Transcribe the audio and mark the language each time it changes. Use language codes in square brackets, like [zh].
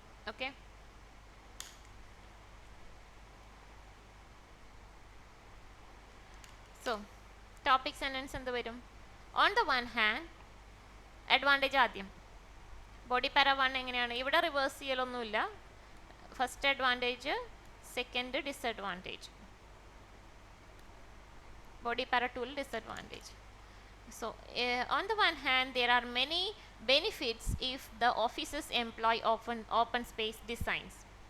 [en] Okay, so topic sentence [ml] എന്ത് വരും? [en] on the one hand advantage [ml] ആദ്യം. [en] body para 1 [ml] എങ്ങനെയാണ്? ഇവിടെ reverse ചെയ്യലൊന്നുമില്ല. [en] First advantage, second disadvantage. body para 2 disadvantage. So on the one hand there are many benefits if the offices employ open space designs.